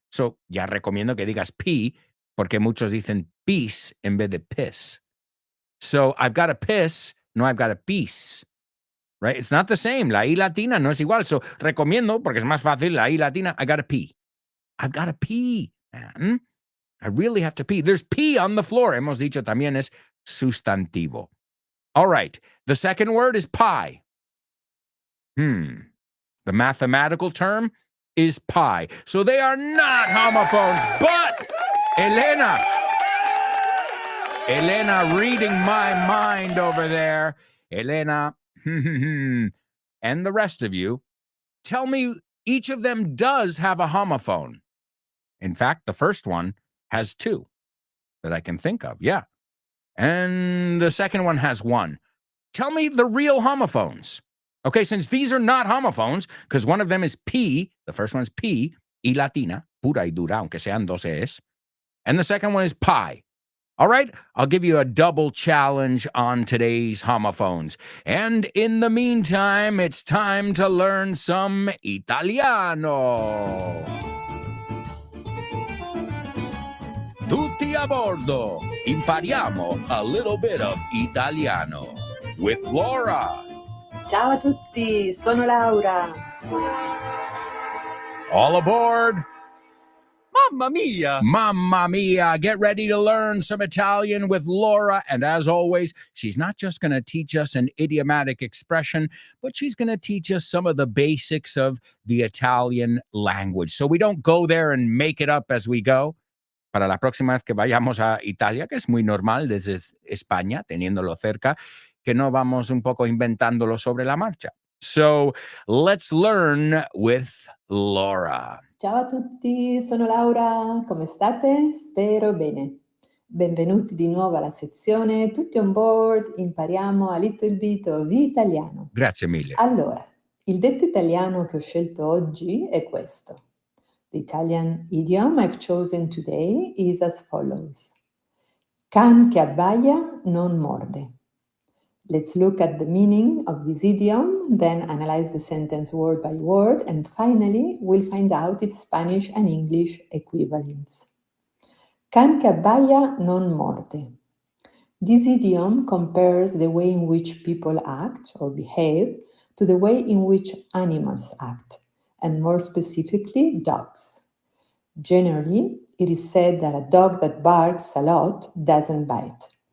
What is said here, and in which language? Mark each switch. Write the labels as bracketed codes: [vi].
[es] So ya recomiendo que digas pee, porque muchos dicen pis en vez de piss. [en] So I've got to piss, no I've got to pis. Right? It's not the same. [es] La I latina no es igual. [en] So [es] recomiendo, porque es más fácil, la I latina, [en] I got to pee. I've got to pee, man. I really have to pee. There's pee on the floor. [es] Hemos dicho también es sustantivo. [en] All right. The second word is pi. The mathematical term is pi. So they are not homophones, but Elena reading my mind over there. Elena, and the rest of you, tell me each of them does have a homophone. In fact, the first one has two that I can think of. Yeah. And the second one has one. Tell me the real homophones. Okay, since these are not homophones, because one of them is P, the first one is P, [es] y latina, pura y dura, aunque sean dos es, [en] and the second one is pi. All right, I'll give you a double challenge on today's homophones. And in the meantime, it's time to learn some Italiano. [it] Tutti a bordo. Impariamo [en] a little bit of [it] Italiano. [en] with Laura. [it] Ciao a tutti, sono Laura. [en] All aboard. [it] Mamma mia! [en] Mamma mia, get ready to learn some Italian with Laura. And as always, she's not just going to teach us an idiomatic expression, but she's going to teach us some of the basics of the Italian language. So we don't go there and make it up as we go. [es] Para la próxima vez que vayamos a Italia, que es muy normal desde España, teniéndolo cerca, que no vamos un poco inventándolo sobre la marcha. [en] So let's learn with Laura. [it] Ciao a tutti, sono Laura. Come state? Spero bene. Benvenuti di nuovo alla sezione Tutti on board, impariamo [en] a little bit of [it] italiano. Grazie mille. Allora, il detto italiano che ho scelto oggi è questo. [en] The Italian idiom I've chosen today is as follows. [it] Can che abbaia non morde. [en] Let's look at the meaning of this idiom, then analyze the sentence word by word, and finally we'll find out its Spanish and English equivalents. [it] Can che abbaia non morde. [en] This idiom compares the way in which people act or behave to the way in which animals act, and more specifically, dogs. Generally, it is said that a dog that barks a lot doesn't bite.